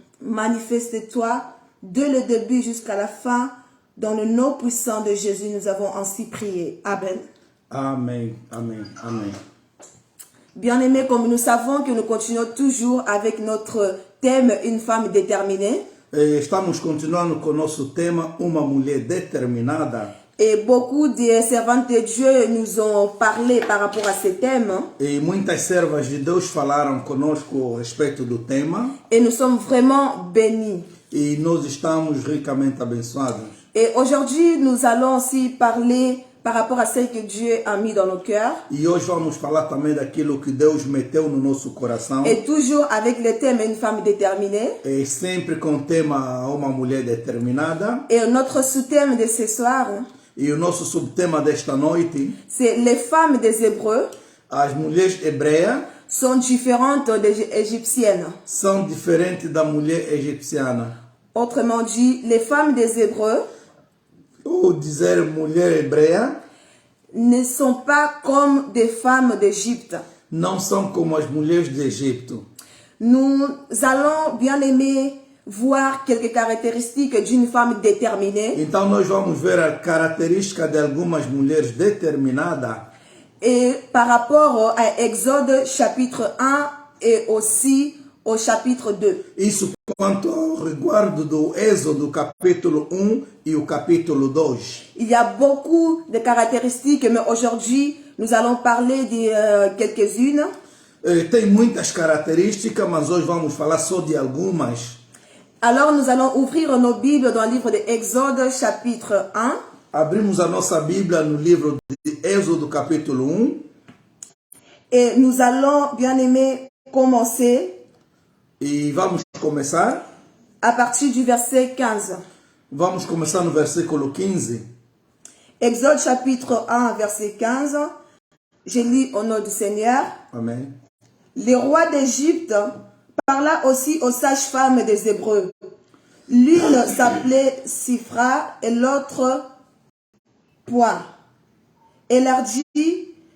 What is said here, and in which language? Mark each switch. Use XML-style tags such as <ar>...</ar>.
<fr>Manifeste-toi dès le début jusqu'à la fin. Dans le nom puissant de Jésus, nous avons ainsi prié. Amen.</fr> <pt>Amém, amém, amém.</pt> <fr>Bien-aimés, comme nous savons que nous continuons toujours avec notre thème « Une femme déterminée ».</fr> <pt>Estamos continuando com o nosso tema, uma mulher determinada.</pt> <fr>Et beaucoup de servantes de Dieu nous ont parlé par rapport à ce thème.</fr> <pt>E muitas servas de Deus falaram conosco a respeito do tema.</pt> <fr>Et nous sommes vraiment bénis.</fr> <pt>E nós estamos ricamente abençoados.</pt> <fr>Et aujourd'hui, nous allons aussi parler par rapport à ce que Dieu a mis dans nos cœurs.</fr> <pt>E hoje vamos falar também daquilo que Deus meteu no nosso coração.</pt> <fr>Et toujours avec le thème « Une femme déterminée ».</fr> <pt>E sempre com o tema uma mulher determinada.</pt> <fr>Et notre sous-thème de ce soir,</fr> <pt>E o nosso subtema desta noite,</pt> <fr>c'est les femmes des Hébreux</fr> <pt>as mulheres hebreias</pt> <fr>sont différentes des égyptiennes.</fr> <pt>são diferentes da mulher egipciana.</pt> <fr>Autrement dit, les femmes des Hébreux</fr> <pt>Ou dizer mulher hebreia</pt> <fr>ne sont pas comme des femmes d'Égypte.</fr> <pt>não são como as mulheres do Egito.</pt> <fr>Nous allons bien aimer voir quelques caractéristiques d'une femme déterminée.</fr> <pt>Então nós vamos ver a característica de algumas mulheres determinadas.</pt> <fr>Et par rapport à Exode chapitre 1 et aussi au chapitre 2.</fr> <pt>Isso quanto ao resguardo do Êxodo capítulo 1 e o capítulo 2.</pt> <fr>Il y a beaucoup de caractéristiques, mais aujourd'hui, nous allons parler de quelques-unes.</fr> <pt>Tem muitas características, mas hoje vamos falar só de algumas.</pt> <fr>Alors, nous allons ouvrir nos Bibles dans le livre de Exode chapitre 1.</fr> <pt>Abrimos a nossa Bíblia no livro de Êxodo capítulo 1.</pt> <fr>Et nous allons, bien aimer, commencer</fr> <pt>E vamos começar.</pt> <fr>à partir du verset 15.</fr> <pt>Vamos começar no versículo 15.</pt> <fr>Exode chapitre 1, verset 15. Je lis au nom du Seigneur.</fr> <pt>Amém.</pt> <fr>Le roi d'Égypte parla aussi aux sages-femmes des Hébreux. L'une s'appelait Sifra et l'autre Point. Et leur dit,</fr>